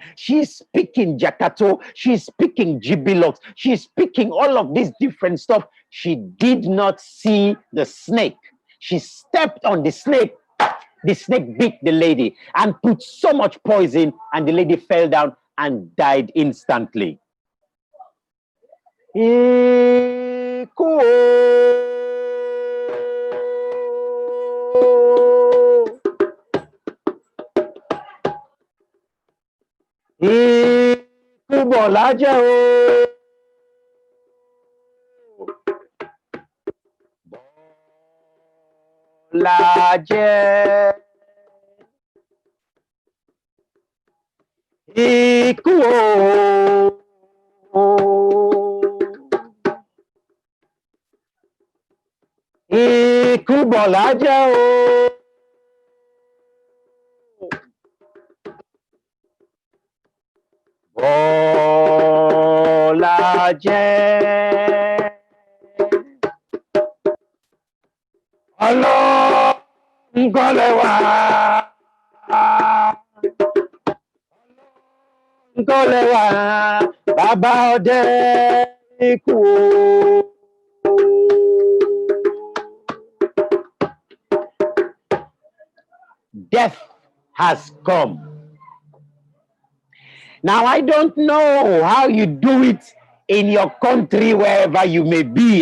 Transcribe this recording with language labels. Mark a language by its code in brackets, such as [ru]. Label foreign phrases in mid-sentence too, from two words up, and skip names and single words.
[en] She's picking jakato. She's picking gibilox. She's picking all of this different stuff. She did not see the snake. She stepped on the snake. The snake bit the lady and put so much poison, and the lady fell down and died instantly. [yo] Iku bolaja o. Bolaja. Iku Iku bolaja o. Bolaja. Allah ngolewa. Ngolewa. Baba ode iku. [en] Death has come. Now, I don't know how you do it in your country, wherever you may be.